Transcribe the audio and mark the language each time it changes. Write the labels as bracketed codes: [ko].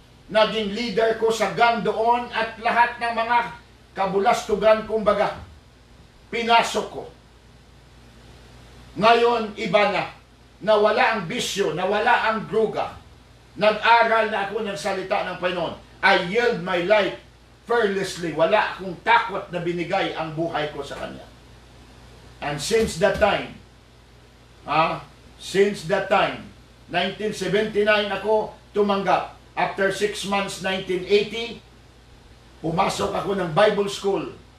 [tl] Naging leader ko sa gang doon at lahat ng mga kabulastugan, kumbaga, pinasok ko. Ngayon, iba na. Nawala ang bisyo, nawala ang druga. Nag-aral na ako ng salita ng Panginoon. [en] I yield my life fearlessly. [tl] Wala akong takot na binigay ang buhay ko sa Kanya. [en] And since that time, 1979 [tl] ako tumanggap. After 6 months, 1980, pumasok ako ng Bible School.